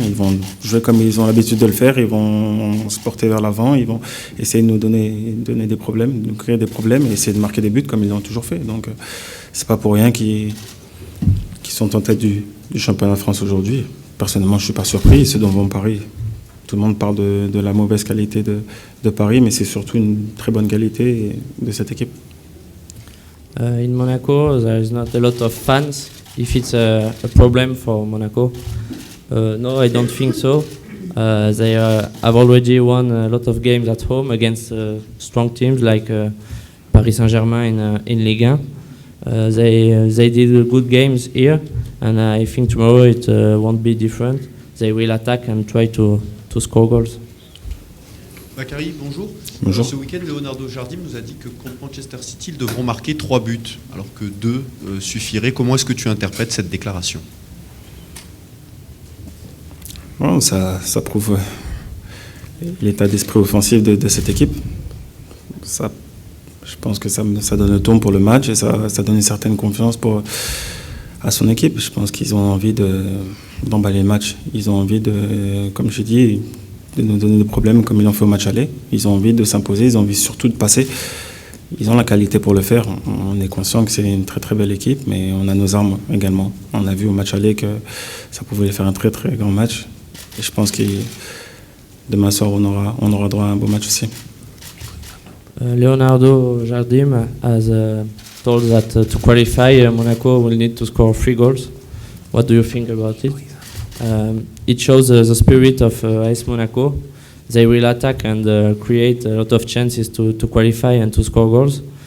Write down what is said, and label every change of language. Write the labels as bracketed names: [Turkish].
[French] Ils vont jouer comme ils ont l'habitude de le faire, ils vont se porter vers l'avant, ils vont essayer de nous donner des problèmes, de nous créer des problèmes et essayer de marquer des buts comme ils l'ont toujours fait. Donc c'est pas pour rien qu'ils sont en tête du championnat de France aujourd'hui. Personnellement, je ne suis pas surpris, c'est devant Paris. Tout le monde parle de la mauvaise qualité de Paris, mais c'est surtout une très bonne qualité de cette équipe. [English] In Monaco, there is not a lot of fans. If it's a problem for Monaco, no, I don't think so. They have already won a lot of games at home against strong teams like Paris Saint-Germain in Ligue 1. They did good games here, and I think tomorrow it won't be different. They will attack and try to score goals. [French] Bakary, bonjour. Bonjour. Ce week-end, Leonardo Jardim nous a dit que contre Manchester City, ils devront marquer 3 buts, alors que 2 suffiraient. Comment est-ce que tu interprètes cette déclaration? Bon, ça prouve l'état d'esprit offensif de cette équipe. Je pense que ça donne le ton pour le match et ça donne une certaine confiance à son équipe. Je pense qu'ils ont envie d'emballer le match. Ils ont envie comme je dis, de nous donner des problèmes comme ils l'ont fait au match aller. Ils ont envie de s'imposer, ils ont envie surtout de passer. Ils ont la qualité pour le faire. On est conscient que c'est une très très belle équipe, mais on a nos armes également. On a vu au match aller que ça pouvait faire un très très grand match. Et je pense que demain soir, on aura droit à un beau match aussi. [English] Leonardo Jardim has told that to qualify, Monaco will need to score 3 goals. What do you think about it? It shows the spirit of AS Monaco. They will attack and create a lot of chances to qualify and to score goals.